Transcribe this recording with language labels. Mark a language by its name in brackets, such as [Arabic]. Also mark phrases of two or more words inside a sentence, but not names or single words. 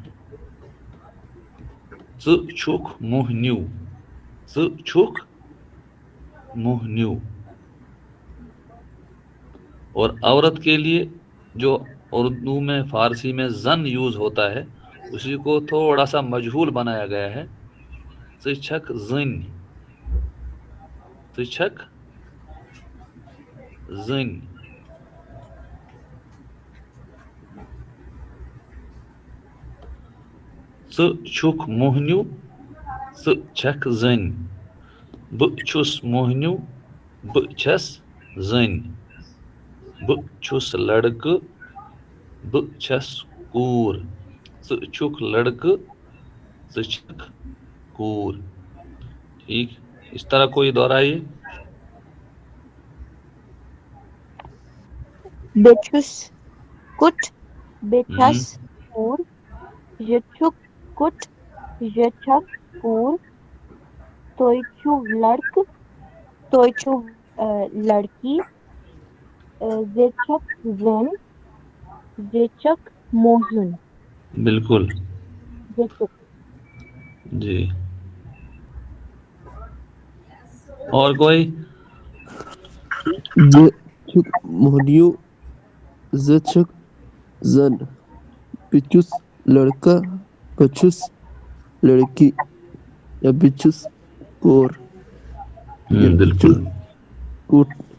[Kashmiri] چھک منہ نیو. چھک منہ نیو. [Urdu] اور عورت کے لیے جو اردو میں فارسی میں زن یوز ہوتا ہے، اسی کو تھوڑا سا مجہول بنایا گیا ہے. [Kashmiri] چھک زن. چھک زن. چھک موہنیو چھک زن. چھس موہنیو چھس زن. چھس لڑکہ چھس کور. چھک لڑکہ چھک کور. [Urdu] ٹھیک. اس طرح کوئی دہرائیے. [Kashmiri] بچھس کٹ بچھس کور. یچھک کٹ یچھک کور. تویچھو لڑک تویچھو لڑکی. زیچھک زن زیچھک موزن. [Urdu] بالکل. [Kashmiri] زیچھک. [Urdu] جی اور کوئی؟ [Kashmiri] چھک موہنیو زچھک زن. بچھس لڑکا بچھس لڑکی یا بچھس کور یا [Urdu] بالکل. کوٹ.